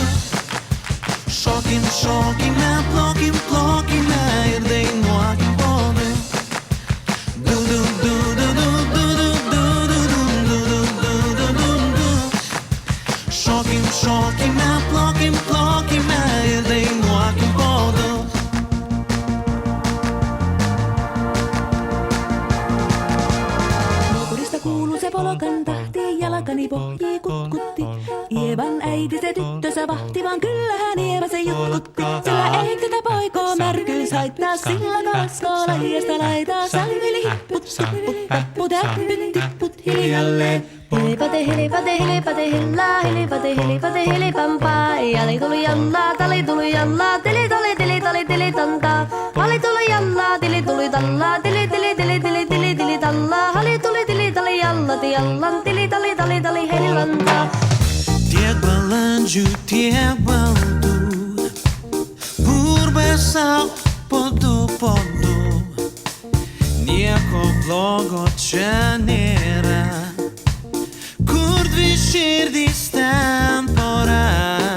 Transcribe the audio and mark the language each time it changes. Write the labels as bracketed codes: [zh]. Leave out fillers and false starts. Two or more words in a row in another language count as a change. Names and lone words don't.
[lt] Šokim, šokime, plokim, plokime ir dainuokim po du. Du, du, du, du, du, du, du, du, du, du, du, du, du, du. Šokim, šokime, plokim, plokime ir dainuokim po du. [fi] Polkan tahti, jalkani pohjii kutkutti. Ievan äiti se tyttönsä vahti, vaan kyllähän Ieva se jutkutti. Sillä ei tätä poikoo märkyys haittaa, sillä kaskoo lahiasta laitaa. Salvili hipput, tipput, tapput, äppyt, tipput hiljalleen. Hilipate, hilipate, hilipate, hillaa, hilipate, hilipate, hilipampaa. Jali tuli jallaa, tali tuli jallaa, tili tuli, tili tuli, tili tantaa. Hali tuli jallaa, tili tuli tallaa, tili tili, tili tili, tili tili tallaa. Hali tuli, tili tali jallati jallan, tili tali, tali tali, helilantaa. [lt] Tiek balandžių, tiek baldų, burbė sau po du, nieko blogo čia nėra, kur dvi širdys ten pora,